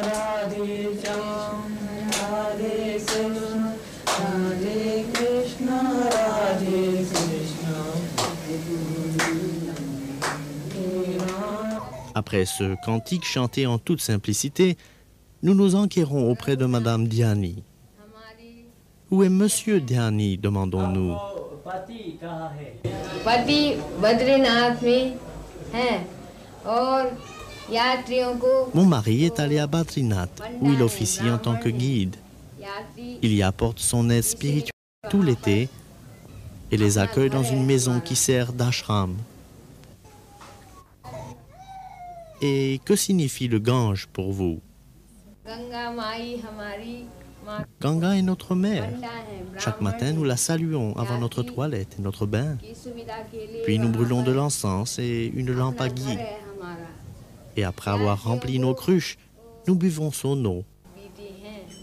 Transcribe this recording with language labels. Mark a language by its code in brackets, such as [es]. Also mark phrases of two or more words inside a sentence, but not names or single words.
[hi] Radhe Shyam, Radhe Krishna, Radhe Krishna, Radhe Krishna. [fr] Après ce cantique chanté en toute simplicité, nous nous enquérons auprès de Madame Dhyani. Où est Monsieur Dhyani, demandons-nous. [hi] पति बद्रीनाथ में हैं और यात्रियों को [fr] Mon mari est allé à Badrinath, où il officie en tant que guide. [hi] यात्री [fr] Il y apporte son aide spirituelle tout l'été et les accueille dans une maison qui sert d'ashram. Et que signifie le Gange pour vous? [hi] गंगा माई हमारी माँ [fr] Ganga est notre mère. [hi] ठंडा है [fr] Chaque matin, nous la saluons avant notre toilette et notre bain. [hi] की सुविधा के लिए [fr] Puis nous brûlons de l'encens et une lampe à ghee. [hi] है हमारा [fr] Et après avoir rempli nos cruches, nous buvons son eau. [hi] बीती हैं